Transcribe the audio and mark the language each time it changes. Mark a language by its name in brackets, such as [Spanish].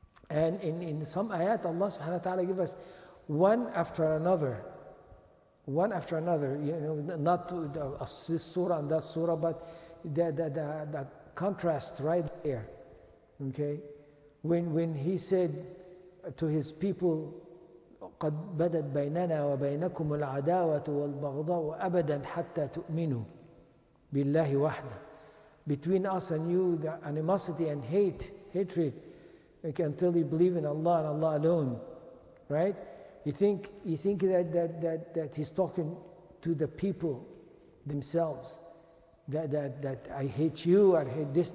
[English] And in some ayat, Allah subhanahu wa ta'ala give us one after another, you know, not this surah and that surah, but the contrast right there. Okay? When he said to his people, [Arabic] قد بدت بيننا وبينكم العداوة والبغضاء أبدا حتى تؤمنوا بالله وحده. [English] Between us and you, the animosity and hatred, okay, until you believe in Allah and Allah alone, right? You think that he's talking to the people themselves, that I hate you, I hate this.